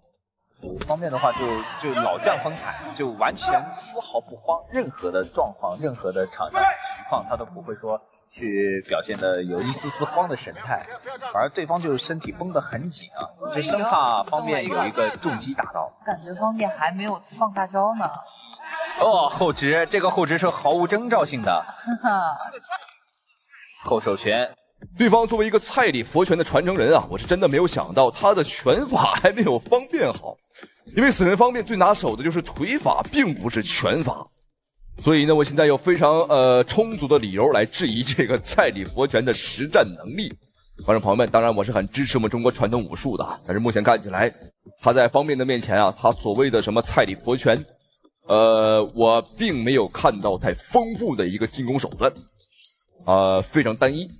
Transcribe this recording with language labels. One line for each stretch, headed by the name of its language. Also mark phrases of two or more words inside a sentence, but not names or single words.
Chinese: 方面的話就老將風采，就完全絲毫不慌，任何的狀況、任何的場上情況，他都不會說去表現的有一絲絲慌的神態，反而對方就身體繃得很緊啊，就生怕方面有一個重擊打到。感覺方面還沒有放大招呢。後直，這個後直是毫無徵兆性的。後手拳。對方作為一個蔡李佛拳的傳承人啊，我是真的沒有想到他的拳法還沒有方便好，因為死神方面最拿手的就是腿法，並不是拳法。所以呢，我現在有非常充足的理由來質疑這個蔡李佛拳的實戰能力。觀眾朋友們，當然我是很支持我們中國傳統武術的，但是目前看起來他在方便的面前啊，他所謂的什麼蔡李佛拳，我並沒有看到太豐富的一個進攻手段，非常單一。